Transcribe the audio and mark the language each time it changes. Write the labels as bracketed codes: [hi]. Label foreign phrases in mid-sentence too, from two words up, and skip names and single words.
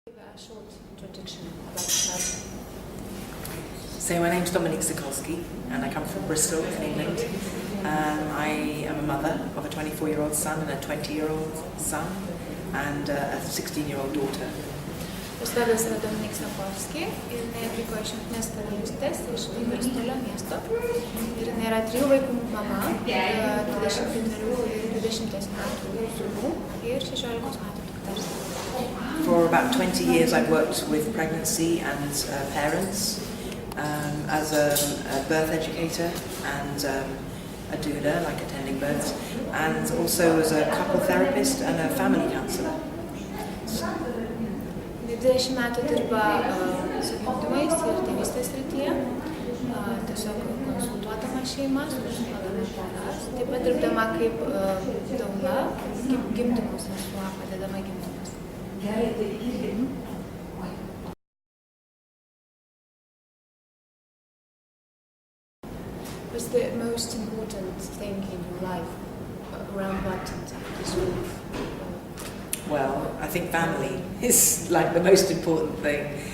[en] a short introduction about yourself. So my name's Dominique Sakoilsky and I come from Bristol in England. I am a mother of a 24-year-old son and a 20-year-old son and a 16-year-old daughter. [lt] Aš vardas yra Dominique Sakoilsky ir jinai atvyko iš Jungtinės Karalystės, iš Bristolio miesto. Ir jinai yra 3 vaikų mama, 24 ir 20 metų sūnų ir 16 metų dukters. [en] For about 20 years I've worked with pregnancy and parents as a birth educator and a doula, like attending births, and also as a couple therapist and a family counsellor. [lt] 20 metų dirba su gimdymais ir tėvystės srityje, tiesiog konsultuodama šeimas, konsultuodama poras, taip pat dirbdama kaip doula, gimdymo sesuo, padedama gimdymas. [en] What's the most important thing in your life around what this week? Well, I think family is like the most important thing.